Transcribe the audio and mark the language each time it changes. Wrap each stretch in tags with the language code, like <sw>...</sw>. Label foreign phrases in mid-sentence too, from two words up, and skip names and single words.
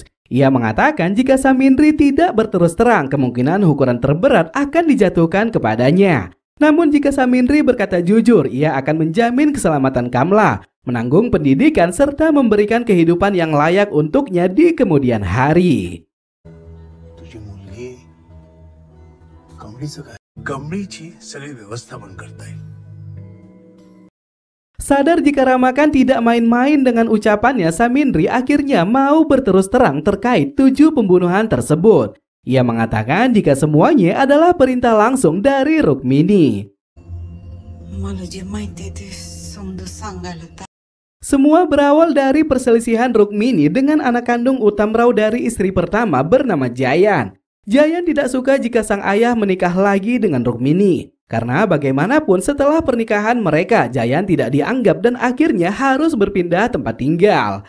<id>Ia mengatakan jika Samindri tidak berterus terang, kemungkinan hukuman terberat akan dijatuhkan kepadanya. Namun jika Samindri berkata jujur, ia akan menjamin keselamatan Kamla, menanggung pendidikan, serta memberikan kehidupan yang layak untuknya di kemudian hari.</id> <mr>तुझी मुलगी कमळीचं काय कमळीची सगळी व्यवस्थापन करता येईल.</mr> <id>Sadar jika Ramakan tidak main-main dengan ucapannya, Samindri akhirnya mau berterus terang terkait 7 pembunuhan tersebut. Ia mengatakan jika semuanya adalah perintah langsung dari Rukmini.</id> <mr>मला जे माहिती ते समजा सांगायला.</mr> <id>Semua berawal dari perselisihan Rukmini dengan anak kandung Utamrao dari istri pertama bernama Jayan. Jayan tidak suka jika sang ayah menikah lagi dengan Rukmini. Karena bagaimanapun setelah pernikahan mereka, Jayan tidak dianggap dan akhirnya harus berpindah tempat tinggal.</id>